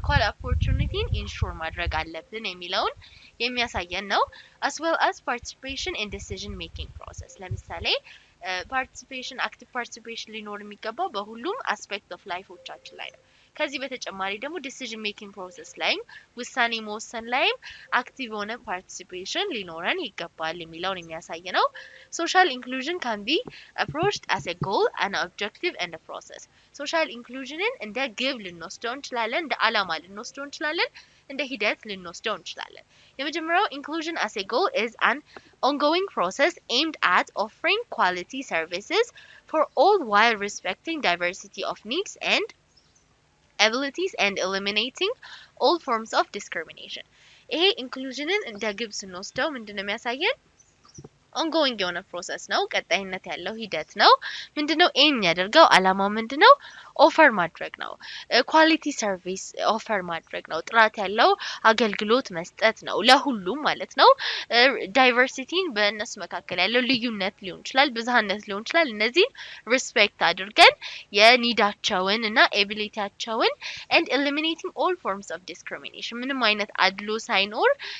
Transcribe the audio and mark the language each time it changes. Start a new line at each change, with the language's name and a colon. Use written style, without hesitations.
English: opportunity ensure
Amharic: ማድረግ አለብን የሚለውን የሚያሳየን ነው
English: as well as participation in decision making process
Amharic: ለምሳሌ
English: participation active participation
Amharic: ሊኖር የሚገባው በሁሉም
English: aspect of lifeዎቻችን
Amharic: ላይ ነው ከዚህ በተጨማሪ ደግሞ ዲሲዥን ሜኪንግ ፕሮሰስ ላይም ውሳኔ መወሰን ላይም አክቲቭ ሆነ ፓርቲሲፔሽን ሊኖረን ይገባል የሚለውን የሚያሳይ ነው።
English: ሶሻል ኢንክሉዥን ካን ቢ approached as a goal, an objective and a process.
Amharic: ሶሻል ኢንክሉዥንን እንደ ግብ ልንወስደው እንችላለን፣ እንደ ዓላማ ልንወስደው እንችላለን፣ እንደ ሂደት ልንወስደው እንችላለን። የመጀመሪያው
English: inclusion as a goal is an ongoing process aimed at offering quality services for all while respecting diversity of needs and abilities and eliminating all forms of discrimination.
Amharic: ይሄ ኢንክሉዥንን እንደ ግብ ስንወስደው ምንድነው የሚያሳየን? ongoing የሆነ ፕሮሰስ ነው፣ ቀጣይነት ያለው ሂደት ነው። ምንድነው ኤም ያደርገው? ዓላማው ምንድነው? ኦፈር ማድረግ ነው። ኳሊቲ ሰርቪስ ኦፈር ማድረግ ነው። ጥራት ያለው አገልግሎት መስጠት ነው ለሁሉም ማለት ነው። ዳይቨርሲቲን በእነሱ መካከል ያለው ልዩነት ሊሆን ይችላል፣ ብዝሃነት ሊሆን ይችላል። እነዚህን ሪስፔክት አድርገን የኒዳቸውን እና ኤቢሊቲያቸውን
English: and eliminating all forms of discrimination
Amharic: ምንም አይነት አድሎ ሳይኖር